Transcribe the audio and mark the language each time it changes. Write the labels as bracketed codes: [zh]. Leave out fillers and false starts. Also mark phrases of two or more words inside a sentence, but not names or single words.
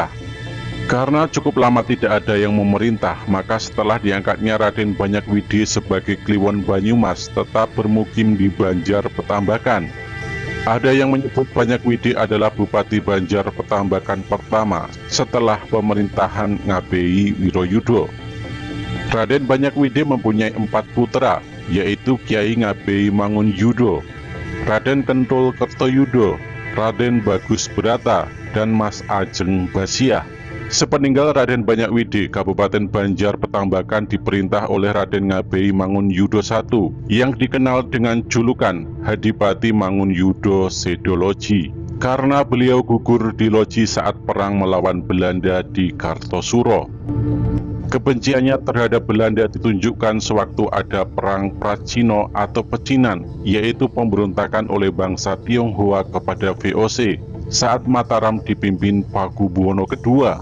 [id] Karena cukup lama tidak ada yang memerintah, maka setelah diangkatnya Raden Banyakwide sebagai Kliwon Banyumas tetap bermukim di Banjar Petambakan. Ada yang menyebut Banyakwide adalah Bupati Banjar Petambakan pertama setelah pemerintahan Ngabei Wiroyudo. Raden Banyakwide mempunyai 4 putra, yaitu Kiai Ngabei Mangunyudo, Raden Kentul Kertoyudo, Raden Bagus Berata, dan Mas Ajeng Basiah. Sepeninggal Raden Banyakwide, Kabupaten Banjar Petambakan diperintah oleh Raden Ngabei Mangunyudo I yang dikenal dengan julukan Hadipati Mangunyudo Sedoloji, karena beliau gugur di Loji saat perang melawan Belanda di Kartosuro. Kebenciannya terhadap Belanda ditunjukkan sewaktu ada perang Pracino atau Pecinan, yaitu pemberontakan oleh bangsa Tionghoa kepada VOC saat Mataram dipimpin Pakubuwono II.